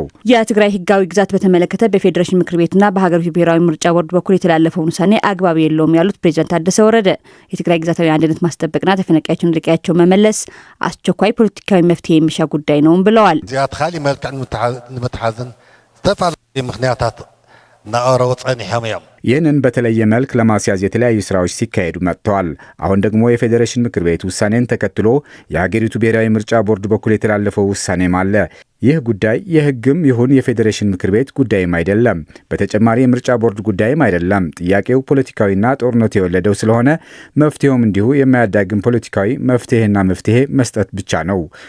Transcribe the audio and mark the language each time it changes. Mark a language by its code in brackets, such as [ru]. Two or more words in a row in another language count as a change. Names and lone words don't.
[am] የትግራይ ህጋዊ ግዛት በተመለከተ በፌዴሬሽን ምክር ቤትና በሀገሪቱ ብሔራዊ ምርጫ ቦርድ በኩል የተላለፈውን ውሳኔ አግባብ የለውም ያሉት ፕሬዝዳንት ታደሰ ወረደ የትግራይ ግዛታዊ አንድነት ማስጠበቅና ተፈናቃዮችን ወደ ቀያቸው መመለስ አስቸኳይ ፖለቲካዊ መፍትሄ የሚሻ ጉዳይ ነው ብለዋል። [ti] ዚያት ኻሊ መልክዕ ንምትሓዝን ዝተፈላለዩ ምክንያታት ናቀረቡ ጸኒሖም እዮም። [am] ይህንን በተለየ መልክ ለማስያዝ የተለያዩ ስራዎች ሲካሄዱ መጥተዋል። አሁን ደግሞ የፌዴሬሽን ምክር ቤት ውሳኔን ተከትሎ የሀገሪቱ ብሔራዊ ምርጫ ቦርድ በኩል የተላለፈው ውሳኔም አለ። ይህ ጉዳይ የህግም ይሁን የፌዴሬሽን ምክር ቤት ጉዳይም አይደለም። በተጨማሪ የምርጫ ቦርድ ጉዳይም አይደለም። ጥያቄው ፖለቲካዊና ጦርነቱ የወለደው ስለሆነ መፍትሄውም እንዲሁ የማያዳግም ፖለቲካዊ መፍትሄ መስጠት ብቻ ነው።